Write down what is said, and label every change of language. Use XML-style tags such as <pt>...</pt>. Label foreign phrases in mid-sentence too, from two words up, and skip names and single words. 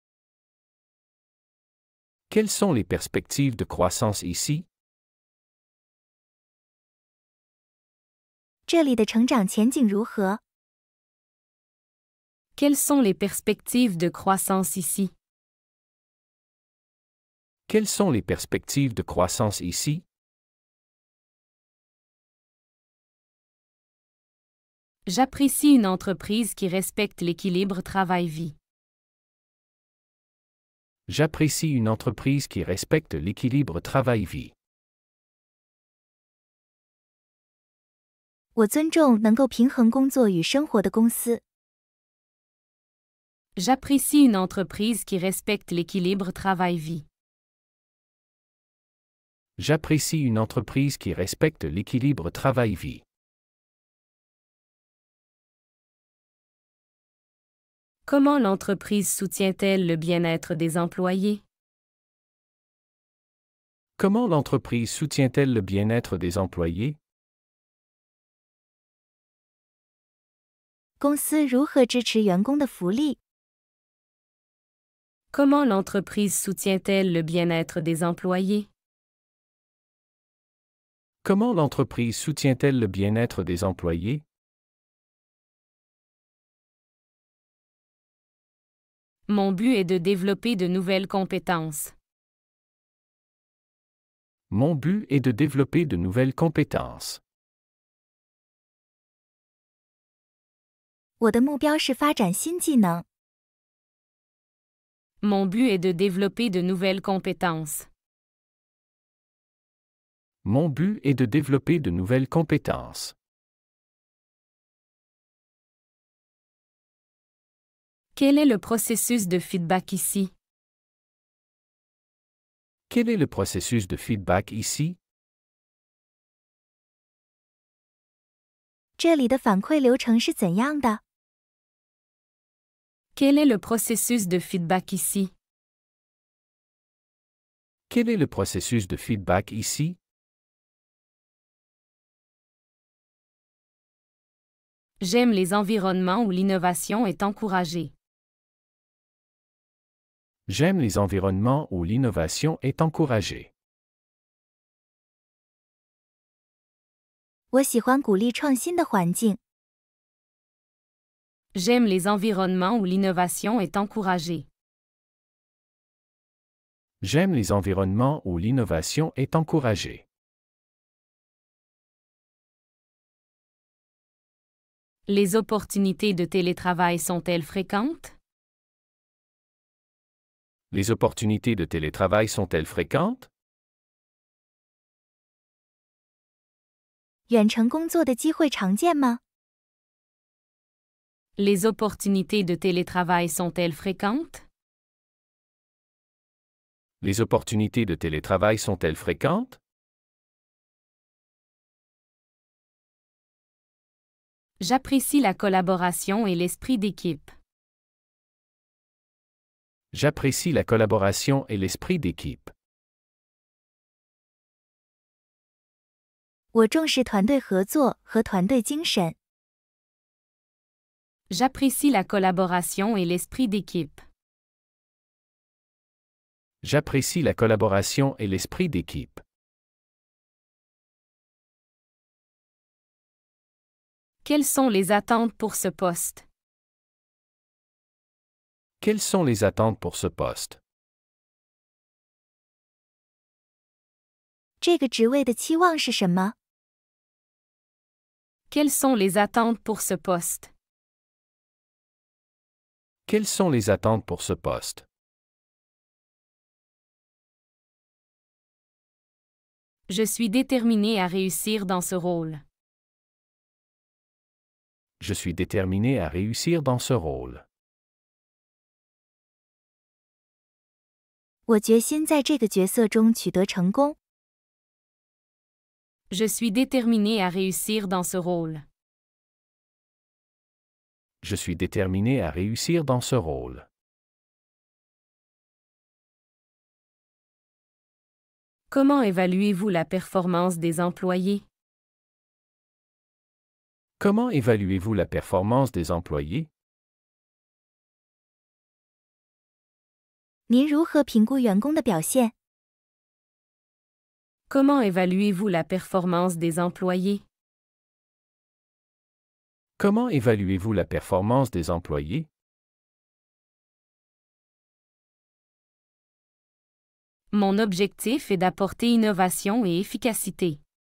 <fr>Quelles sont les perspectives de croissance ici?</fr> <zh>这里的成长前景如何？</zh> <fr>Quelles sont les perspectives de croissance ici? Quelles sont les perspectives de croissance ici? J'apprécie une entreprise qui respecte l'équilibre travail-vie. J'apprécie une entreprise qui respecte l'équilibre travail-vie.</fr> <zh>我尊重能够平衡工作与生活的公司。</zh> <fr>J'apprécie une entreprise qui respecte l'équilibre travail-vie. J'apprécie une entreprise qui respecte l'équilibre travail-vie. Comment l'entreprise soutient-elle le bien-être des employés? Comment l'entreprise soutient-elle le bien-être des employés?</fr> <zh>公司如何支持员工的福利？</zh> <fr>Comment l'entreprise soutient-elle le bien-être des employés? Comment l'entreprise soutient-elle le bien-être des employés? Mon but est de développer de nouvelles compétences. Mon but est de développer de nouvelles compétences.</fr> <zh>我的目标是发展新技能。</zh> <fr>Mon but est de développer de nouvelles compétences. Mon but est de développer de nouvelles compétences. Quel est le processus de feedback ici? Quel est le processus de feedback ici?</fr> <zh>这里的反馈流程是怎样的？</zh> <fr>Quel est le processus de feedback ici? Quel est le processus de feedback ici? J'aime les environnements où l'innovation est encouragée. J'aime les environnements où l'innovation est encouragée.</fr> <zh>我喜欢鼓励创新的环境。</zh> <fr>J'aime les environnements où l'innovation est encouragée. J'aime les environnements où l'innovation est encouragée. Les opportunités de télétravail sont-elles fréquentes? Les opportunités de télétravail sont-elles fréquentes?</fr> <zh>远程工作的机会常见吗？</zh> <fr>Les opportunités de télétravail sont-elles fréquentes? Les opportunités de télétravail sont-elles fréquentes? J'apprécie la collaboration et l'esprit d'équipe. J'apprécie la collaboration et l'esprit d'équipe.</fr> <zh>我重视团队合作和团队精神。</zh> <fr>J'apprécie la collaboration et l'esprit d'équipe. J'apprécie la collaboration et l'esprit d'équipe. Quelles sont les attentes pour ce poste? Quelles sont les attentes pour ce poste?</fr> <zh>这个职位的期望是什么？</zh> <fr>Quelles sont les attentes pour ce poste? Quelles sont les attentes pour ce poste? Je suis déterminé à réussir dans ce rôle. Je suis déterminé à réussir dans ce rôle.</fr> <zh>我决心在这个角色中取得成功。</zh> <fr>Je suis déterminé à réussir dans ce rôle. Je suis déterminé à réussir dans ce rôle. Comment évaluez-vous la performance des employés? Comment évaluez-vous la performance des employés?</fr> <zh>您如何评估员工的表现？</zh> <fr>Comment évaluez-vous la performance des employés? Comment évaluez-vous la performance des employés? Mon objectif est d'apporter innovation et efficacité.</fr>